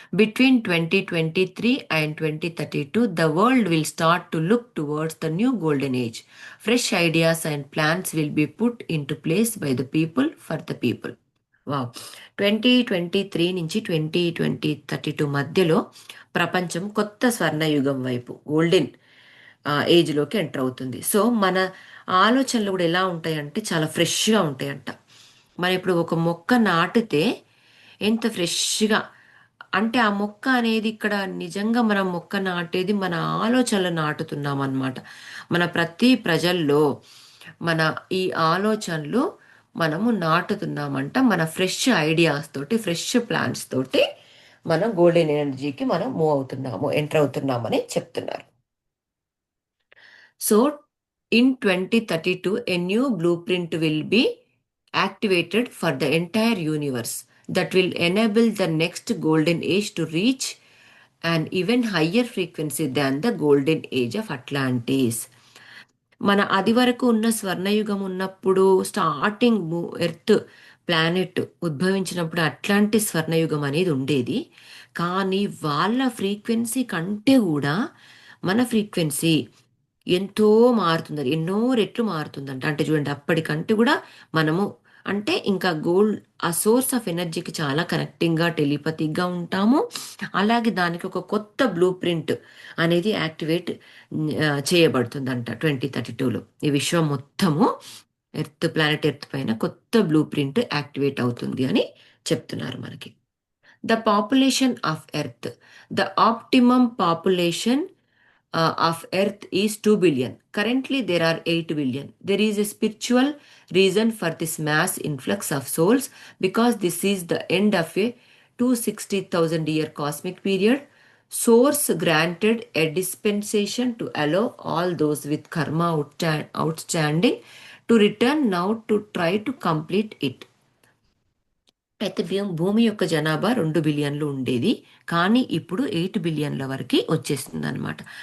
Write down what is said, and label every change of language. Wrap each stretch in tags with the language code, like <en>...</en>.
<en>Between 2023 and 2032, the world will start to look towards the new golden age. Fresh ideas and plans will be put into place by the people for the people. Wow!</en> <te>2023 నుంచి 2032 మధ్యలో ప్రపంచం కొత్త స్వర్ణయుగం వైపు, golden ఏజ్లోకి enter అవుతుంది. So మన ఆలోచనలు కూడా ఎలా ఉంటాయంటే చాలా ఫ్రెష్గా ఉంటాయంట. మనం ఇప్పుడు ఒక మొక్క నాటితే ఎంత ఫ్రెష్గా, అంటే ఆ మొక్క అనేది ఇక్కడ నిజంగా మనం మొక్క నాటేది మన ఆలోచనలు నాటుతున్నాం అన్నమాట. మన ప్రతి ప్రజల్లో మన ఈ ఆలోచనలు మనము నాటుతున్నామంట. మన ఫ్రెష్ ఐడియాస్ తోటి, ఫ్రెష్ ప్లాన్స్ తోటి మనం గోల్డెన్ ఎనర్జీకి మనం మూవ్ అవుతున్నాము, ఎంటర్ అవుతున్నామని చెప్తున్నారు.</te> <en>So in 2032, a new blueprint will be activated for the entire universe that will enable the next golden age to reach an even higher frequency than the golden age of Atlantis.</en> <te>మన అది వరకు ఉన్న స్వర్ణయుగం ఉన్నప్పుడు, starting earth planet ఉద్భవించినప్పుడు Atlantis స్వర్ణయుగం అనేది ఉండేది. కానీ వాళ్ళ frequency కంటే కూడా మన ఫ్రీక్వెన్సీ ఎంతో మారుతుంది, ఎన్నో రెట్లు మారుతుందంట. అంటే చూడండి, అప్పటికంటే కూడా మనము అంటే ఇంకా ఆ సోర్స్ ఆఫ్ ఎనర్జీకి చాలా కనెక్టింగ్గా, టెలిపతిక్గా ఉంటాము. అలాగే దానికి ఒక కొత్త బ్లూ ప్రింట్ అనేది యాక్టివేట్ చేయబడుతుందంట 2032లో. ఈ విశ్వం మొత్తము ప్లానెట్ ఎర్త్ పైన కొత్త బ్లూ ప్రింట్ యాక్టివేట్ అవుతుంది అని చెప్తున్నారు మనకి.</te> <en>The population of earth, the optimum population of earth is 2 billion. Currently there are 8 billion. There is a spiritual reason for this mass influx of souls, because this is the end of a 260,000 year cosmic period. Source granted a dispensation to allow all those with karma outstanding to return now to try to complete it.</en> <te>అయితే భూమి యొక్క జనాభా 2 బిలియన్లు ఉండేది, కానీ ఇప్పుడు 8 బిలియన్ల వరకు వచ్చేసింది అనమాట.</te>